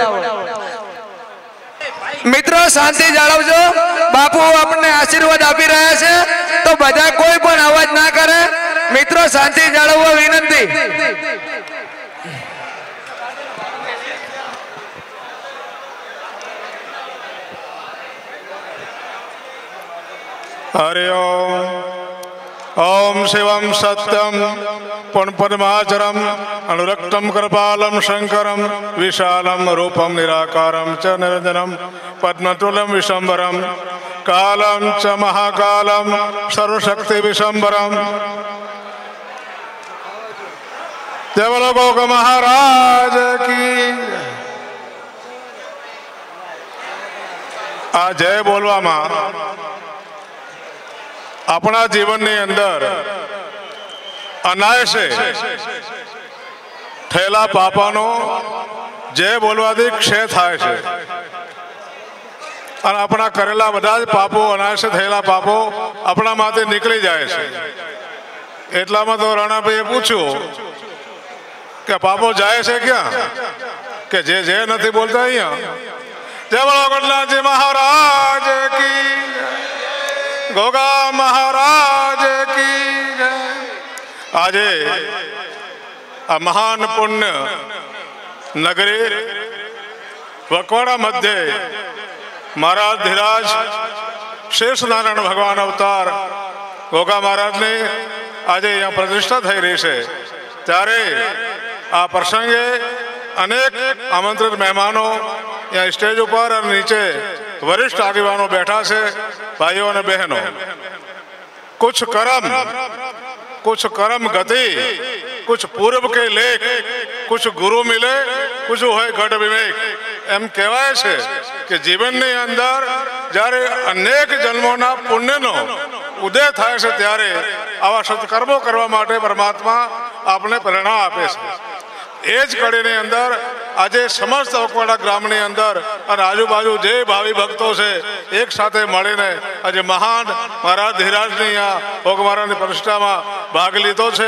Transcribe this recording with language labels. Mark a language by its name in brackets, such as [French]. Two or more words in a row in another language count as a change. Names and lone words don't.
[Gujarati] મિત્રો શાંતિ જાળવજો. બાપુ આપણને આશીર્વાદ આપી રહ્યા છે તો બધા કોઈ પણ અવાજ ના કરે. મિત્રો શાંતિ જાળવવા વિનંતી. [Sanskrit] हरि ओम शिवम सत्यम पुण्पद्माचरम अनुरक्तम कृपालम शंकरम विशालम रूपम निराकारम च निरंजनम पद्मतुलम विशंबरम कालम च महाकालम सर्वशक्ति विशंबरम. [Hindi] जय बोलो गौगा महाराज की. [Gujarati] આ જય બોલવામાં અપના જીવન અંદર અનાયસે થયેલા પાપાનો જય બોલવાથી ક્ષય થાય છે અને અપના કરેલા બધા જ પાપો અનાયસે થયેલા પાપો અપના માથે નિકલી જાએ છે. એટલામાં તો રાણાભાઈએ પૂછ્યું કે પાપો જાએ છે ક્યા કે જે જે નથી બોલતા અહીંયા. [Hindi] जय बोलो गणनाथजी महाराज की, गोगा महाराज की. [Gujarati] આજે આ મહાન પુણ્ય નગરી વકવાડા મધ્ય મહારાજ ધીરાજ શેષ નારાયણ ભગવાન અવતાર ગોગા મહારાજની આજે અહીંયા પ્રતિષ્ઠા થઈ રહી છે, ત્યારે આ પ્રસંગે અનેક આમંત્રિત મહેમાનો અહીંયા સ્ટેજ ઉપર અને નીચે વરિષ્ઠ આગેવાનો બેઠા છે। ભાઈઓ અને બહેનો, [Hindi] कुछ कर्म गति, कुछ पूर्व के लेख, कुछ गुरु मिले, कुछ होय घट विवेक। [Gujarati] એમ કહેવાય છે કે જીવનની અંદર જ્યારે અનેક જન્મોના પુણ્યનો ઉદય થાય છે ત્યારે આવા સત્કર્મો કરવા માટે પરમાત્મા આપણે પ્રેરણા આપે છે। એ જ કડીની અંદર આજે સમસ્ત અકવાડા ગ્રામની અંદર અને આજુબાજુ જે ભાવિ ભક્તો છે એક સાથે મળીને આજે મહાન મહારાજ ધીરાજની આ ભોગ મહારાજની પ્રતિષ્ઠામાં ભાગ લીધો છે।